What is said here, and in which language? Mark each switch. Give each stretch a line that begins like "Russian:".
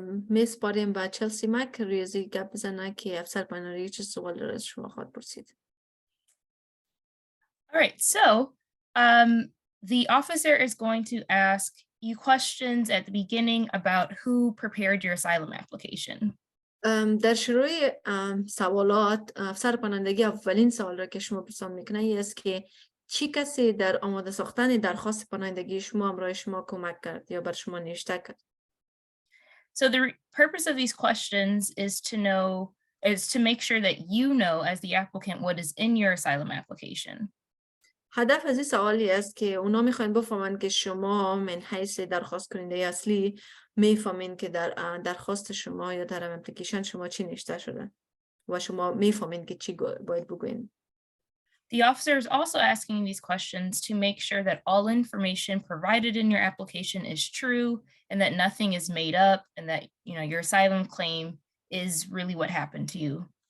Persian: میسپاریم به چلسی مک ریاضی گپ بزنه که افسر پناهندگی چه سوال را از شما خواهد پرسید.
English: All right, so the officer is going to ask you questions at the beginning about who prepared your asylum application.
Persian: در شروع سوالات افسر پناهندگی اولین سوال را که شما پرسان میکنه این است که چی کسی در آماده ساختن درخواست پناهندگی شما همراه شما کمک کرد یا بر شما نوشته کرد.
English: So the purpose of these questions is to make sure that you know as the applicant what is in your asylum application.
Persian: هدف از این سوالی است که اونا میخواین بفهمن که شما من حیث درخواست کننده اصلی میفهمین که در درخواست شما یا در اپلیکیشن شما چی نوشته شده و شما میفهمین که چی باید بگوین.
English: The officer is also asking these questions to make sure that all information provided in your application is true and that nothing is made up and that your asylum claim is really what happened to you.